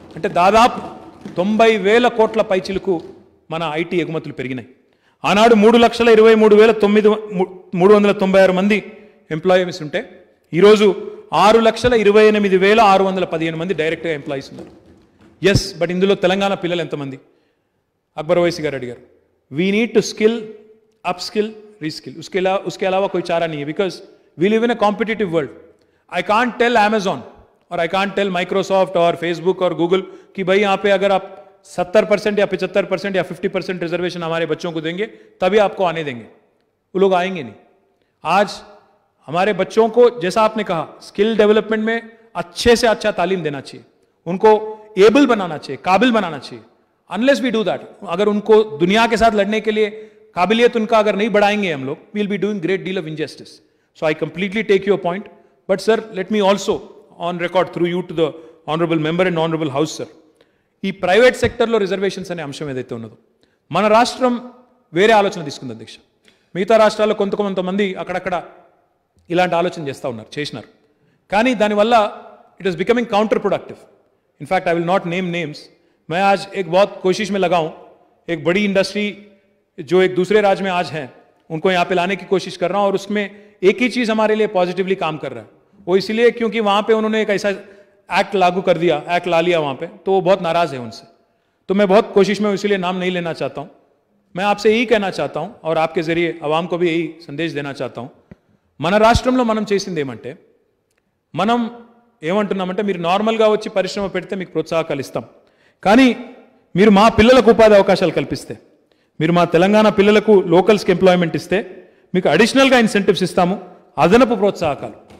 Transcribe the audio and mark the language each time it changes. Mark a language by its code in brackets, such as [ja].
[te] అంటే దాదాపు 90,000 కోట్ల పైచిలకు మన ఐటీ ఎగుమతులు పెరిగినాయి. ఆనాడు 3,23,396 మంది ఎంప్లాయీస్ ఉంటే ఈరోజు 6,28,615 మంది డైరెక్ట్గా ఎంప్లాయీస్ ఉన్నారు. ఎస్, బట్ ఇందులో తెలంగాణ పిల్లలు ఎంతమంది? అక్బర్ ఓవైసీ గారు అడిగారు. [en] we need to skill, upskill, reskill, [hi] उसके अलावा कोई चारा नहीं है, [en] Because we live in a competitive world. I can't tell [hi] Amazon और आई कांट टेल Microsoft और Facebook और Google कि भाई यहाँ पे अगर आप 70% या 75% या 50% रिजर्वेशन हमारे बच्चों को देंगे तभी आपको आने देंगे. वो लोग आएंगे नहीं. आज हमारे बच्चों को, जैसा आपने कहा, स्किल डेवलपमेंट में अच्छे से अच्छा तालीम देना चाहिए, उनको एबल बनाना चाहिए, काबिल बनाना चाहिए. [en] unless we do that, [hi] अगर उनको दुनिया के साथ लड़ने के लिए काबिलियत उनका अगर नहीं बढ़ाएंगे हम लोग, [en] We will be doing great deal of injustice. So I completely take your point, but sir let me also on record through you to the honourable member and honourable house sir, [te] ఈ private సెక్టర్లో reservations అనే అంశం ఏదైతే ఉన్నదో మన రాష్ట్రం వేరే ఆలోచన తీసుకుంది అధ్యక్ష. మిగతా రాష్ట్రాల్లో కొంతమంది అక్కడక్కడ ఇలాంటి ఆలోచన చేసినారు. కానీ దానివల్ల [en] It is becoming counterproductive. In fact I will not name names. [hi] मैं आज एक बहुत कोशिश में लगा हूँ, एक बड़ी इंडस्ट्री जो एक दूसरे राज्य में आज है उनको यहाँ पे लाने की कोशिश कर रहा हूँ, और उसमें एक ही चीज़ हमारे लिए पॉजिटिवली काम कर रहा है. वो इसलिए क्योंकि वहाँ पे उन्होंने एक ऐसा एक्ट लागू कर दिया, एक्ट ला लिया वहाँ पे, तो वो बहुत नाराज़ है उनसे. तो मैं बहुत कोशिश में इसलिए नाम नहीं लेना चाहता हूँ. मैं आपसे यही कहना चाहता हूँ और आपके ज़रिए अवाम को भी यही संदेश देना चाहता हूँ. [te] మన రాష్ట్రంలో మనం చేసింది ఏమంటే, మనం ఏమంటున్నామంటే మీరు నార్మల్గా వచ్చి పరిశ్రమ పెడితే మీకు ప్రోత్సాహకాలు ఇస్తాం, కానీ మీరు మా పిల్లలకు ఉపాధి అవకాశాలు కల్పిస్తే, మీరు మా తెలంగాణ పిల్లలకు లోకల్స్కి ఎంప్లాయ్మెంట్ ఇస్తే మీకు అడిషనల్గా ఇన్సెంటివ్స్ ఇస్తాము, అదనపు ప్రోత్సాహకాలు.